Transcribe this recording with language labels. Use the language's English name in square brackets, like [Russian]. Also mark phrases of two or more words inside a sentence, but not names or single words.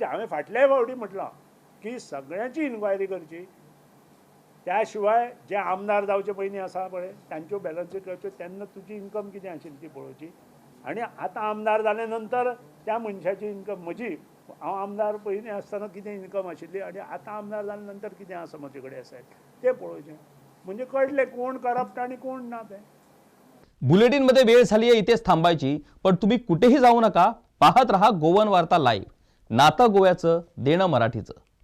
[Konkani] हांवें फाटल्याय फावटी म्हटलां की सगळ्यांची इन्क्वायरी करची, त्या शिवाय जे आमदार जावचे पयलीं आसा पळय तांच्यो बॅलन्स शीट करच्यो, तेन्ना तुजी इन्कम कितें आशिल्ली ती पळोवची. आनी आतां आमदार जाले नंतर त्या मनशाची इन्कम, म्हजी हांव आमदार पयलीं आसतना कितें इन्कम आशिल्ली आनी आतां आमदार जाले नंतर कितें आसा म्हजे कडेन आसा तें पळोवचें. म्हणजे कळटलें कोण करप्ट आनी कोण ना तें. [Marathi] बुलेटिनमध्ये वेळ झाली आहे इथेच थांबायची, पण तुम्ही कुठेही जाऊ नका. पाहत रहा गोवन वार्ता लाईव्ह. नातं गोव्याचं, देणं मराठीचं.